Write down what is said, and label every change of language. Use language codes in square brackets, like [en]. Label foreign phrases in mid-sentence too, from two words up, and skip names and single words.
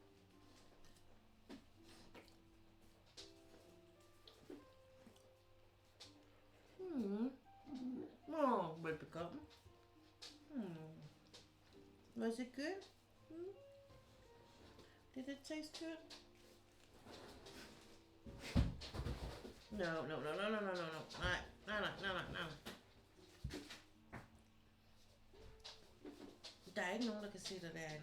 [en] Oh, baby come. Was it good? Did it taste good? No. [da] Der er ikke nogen, der kan se dig derinde.